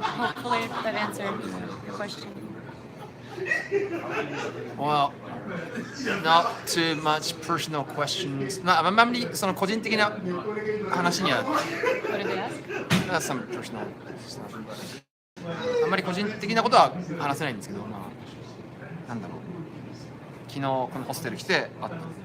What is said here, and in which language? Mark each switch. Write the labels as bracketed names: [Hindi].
[English] Hopefully that answered your question. Well, not too much personal questions. [Japanese] あんまりその個人的な話には [English] What did they ask? That's some personal stuff. [Japanese] あんまり個人的なことは話せないんですけど、なんだろう。昨日このホステル来てあった。